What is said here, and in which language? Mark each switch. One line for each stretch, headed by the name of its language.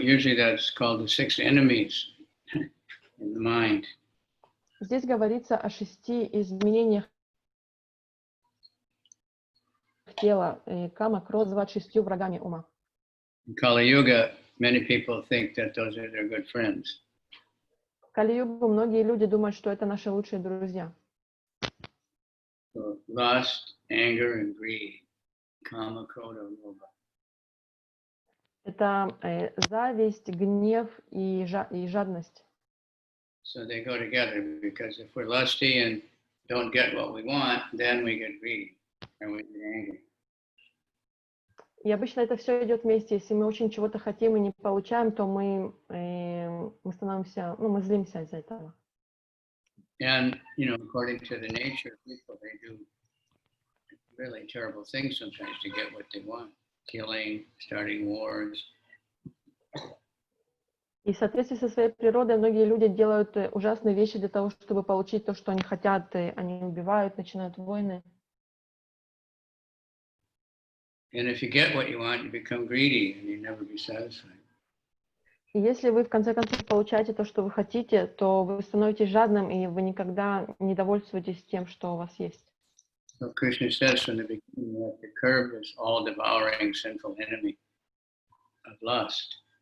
English: Usually that's called the 6 enemies in the mind.
Russian: Здесь говорится о 6 изменениях тела. Кама, кродха называют 6 врагами ума.
English: In Kali Yuga, many people think that those are their good friends.
Russian: В Кали-югу многие люди думают, что это наши лучшие друзья.
English: So lust, anger, and greed, kama, krodha, lobha.
Russian: Это зависть, гнев и жадность.
English: So they go together because if we're lusty and don't get what we want, then we get greedy and we get angry.
Russian: И обычно это все идет вместе. Если мы очень чего-то хотим и не получаем, то мы становимся, мы злимся из-за этого.
English: And, according to the nature of people, they do really terrible things sometimes to get what they want. Killing, starting wars.
Russian: И в соответствии со своей природой многие люди делают ужасные вещи для того, чтобы получить то, что они хотят. Они убивают, начинают войны.
English: And if you get what you want, you become greedy and you never be satisfied.
Russian: И если вы в конце концов получаете то, что вы хотите, то вы становитесь жадным, и вы никогда не довольствуетесь тем, что у вас есть.
English: So Krishna says from the beginning you have to curb this all-devouring sinful enemy of lust.